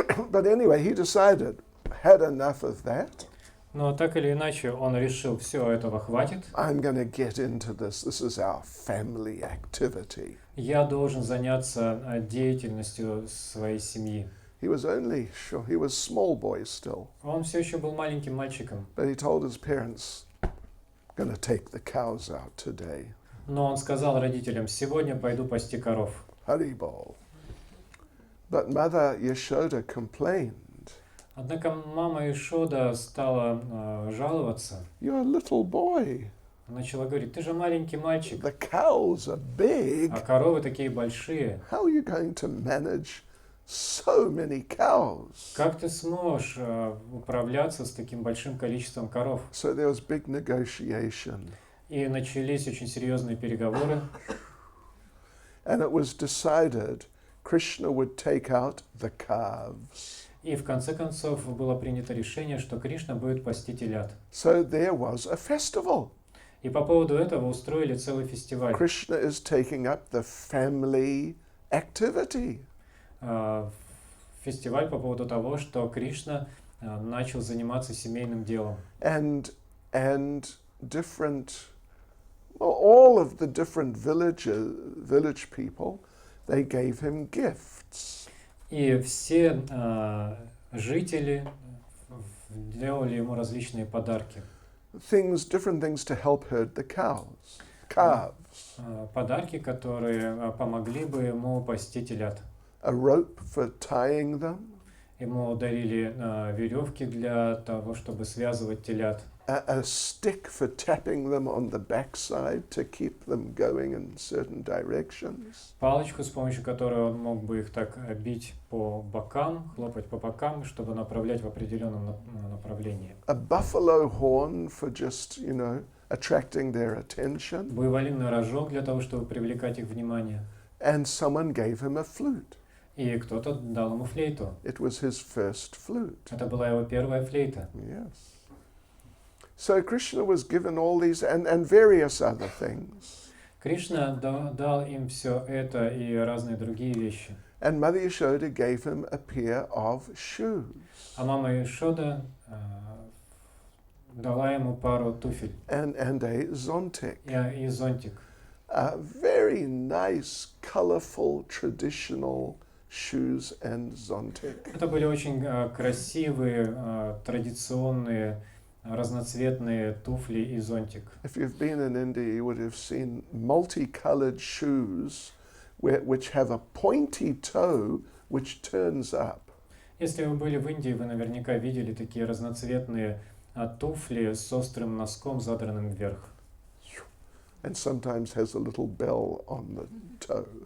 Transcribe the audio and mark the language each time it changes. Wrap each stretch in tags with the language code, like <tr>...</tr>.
<en>But anyway, he decided, had enough of that.</en> <ru>Но так или иначе он решил, все, этого хватит.</ru> <en>I'm going to get into this. This is our family activity.</en> <ru>Я должен заняться деятельностью своей семьи.</ru> <en>He was small boy still,</en> <ru>Он все еще был маленьким мальчиком.</ru> <en>but he told his parents, going to take the cows out today.</en> <ru>Но он сказал родителям, сегодня пойду пасти коров.</ru> <en>Haribol. But Mother Yashoda complained.</en> <ru>Однако мама Ишода стала жаловаться.</ru> <en>You're a little boy.</en> <ru>Начала говорить, ты же маленький мальчик,</ru> <en>The cows are big.</en> <ru>а коровы такие большие.</ru> <en>How are you going to manage so many cows?</en> <ru>Как ты сможешь управляться с таким большим количеством коров?</ru> <en>So there was big negotiation.</en> <ru>И начались очень серьезные переговоры.</ru> <en>And it was decided Krishna would take out the calves.</en> <ru>И в конце концов было принято решение, что Кришна будет пасти телят.</ru> <en>So there was a festival.</en> <ru>И по поводу этого устроили целый фестиваль.</ru> <en>Krishna is taking up the family activity.</en> <ru>Фестиваль по поводу того, что Кришна начал заниматься семейным делом.</ru> <en>And different, well, all of the different village people, they gave him gifts.</en> <ru>И все жители делали ему различные подарки.</ru> <en>Different things to help herd the calves.</en> <ru>Подарки, которые помогли бы ему пасти телят.</ru> <en>A rope for tying them.</en> <ru>Ему дарили веревки для того, чтобы связывать телят.</ru> <en>A stick for tapping them on the backside to keep them going in certain directions.</en> <ru>Палочку, с помощью которой он мог бы их так бить по бокам, хлопать по бокам, чтобы направлять в определенном направлении.</ru> <en>A buffalo horn for just, attracting their attention.</en> <ru>Буйволиный рожок для того, чтобы привлекать их внимание.</ru> <en>And someone gave him a flute.</en> <ru>И кто-то дал ему флейту.</ru> <en>It was his first flute.</en> <ru>Это была его первая флейта.</ru> <en>Yes. So Krishna was given all these and various other things.</en> <ru>Кришна дал им все это и разные другие вещи.</ru> <en>And Mother Yashoda gave him a pair of shoes.</en> <ru>А мама Ишода дала ему пару туфель</ru> <en>and a zontic.</en> <ru>и зонтик.</ru> <en>Very nice, colorful, traditional shoes and zontic.</en> <ru>Это были очень красивые, традиционные, разноцветные туфли и зонтик.</ru> <en>If you've been in India, you would have seen multicolored shoes which have a pointy toe which turns up.</en> <ru>Если вы были в Индии, вы наверняка видели такие разноцветные туфли с острым носком, задранным вверх.</ru> <en>And sometimes has a little bell on the toe.</en>